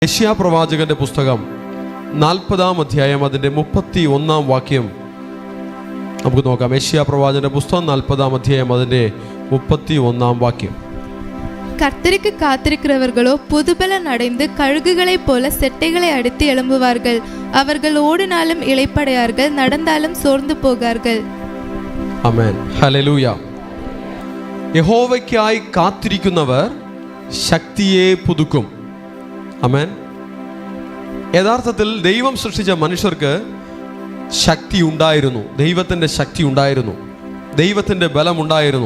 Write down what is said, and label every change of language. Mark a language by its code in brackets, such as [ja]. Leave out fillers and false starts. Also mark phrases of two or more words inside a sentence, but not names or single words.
[ml] യെശയ്യാ പ്രവാചകന്റെ പുസ്തകം 40-ാം അധ്യായം അതിൻ്റെ 31-ാം വാക്യം നമുക്ക് നോക്കാം. യെശയ്യാ പ്രവാചകന്റെ പുസ്തകം 40-ാം അധ്യായം അതിൻ്റെ 31-ാം വാക്യം. [ta] கர்த்தருக்கு காத்திருக்கிறவர்களோ புதுபலன் அடைந்து கழுகுகளைப் போல செட்டைகளை அடித்து எழும்புவார்கள். அவர்கள் ஓடினாலும் இளைப்படையார்கள், நடந்தாலும் சோர்ந்து போகார்கள். [ml] ആമേൻ. ഹല്ലേലൂയ. യഹോവയ്ക്കായി കാത്തിരിക്കുന്നവർ ശക്തിയെ പുതുക്കും. ആമേൻ. യഥാർത്ഥത്തിൽ ദൈവം സൃഷ്ടിച്ച മനുഷ്യർക്ക് ശക്തി ഉണ്ടായിരുന്നു, ദൈവത്തിൻ്റെ ശക്തി ഉണ്ടായിരുന്നു, ദൈവത്തിൻ്റെ ബലമുണ്ടായിരുന്നു.